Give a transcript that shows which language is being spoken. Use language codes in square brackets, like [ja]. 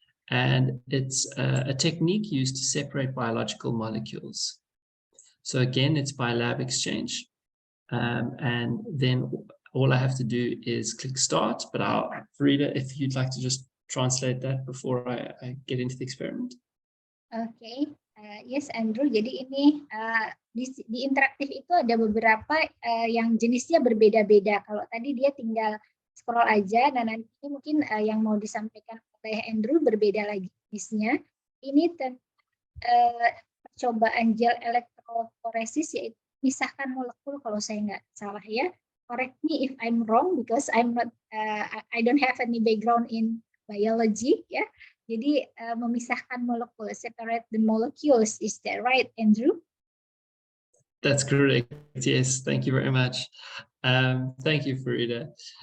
[en] And it's a technique used to separate biological molecules. So again, it's by LabXchange. And then all I have to do is click start, but Farida, if you'd like to just translate that before I get into the experiment. Okay, yes Andrew, [id] jadi ini di interaktif itu ada beberapa yang jenisnya berbeda-beda. Kalau tadi dia tinggal scroll aja, dan nanti mungkin yang mau disampaikan oleh Andrew berbeda lagi jenisnya. Ini percobaan gel electrophoresis, yaitu misahkan molekul kalau saya nggak salah ya. [en] Correct me if I'm wrong because I'm not, I don't have any background in biology ya. [id] Jadi memisahkan molekul, [en] separate the molecules, is that right, Andrew? That's correct. Yes, thank you very much. Thank you, Farida.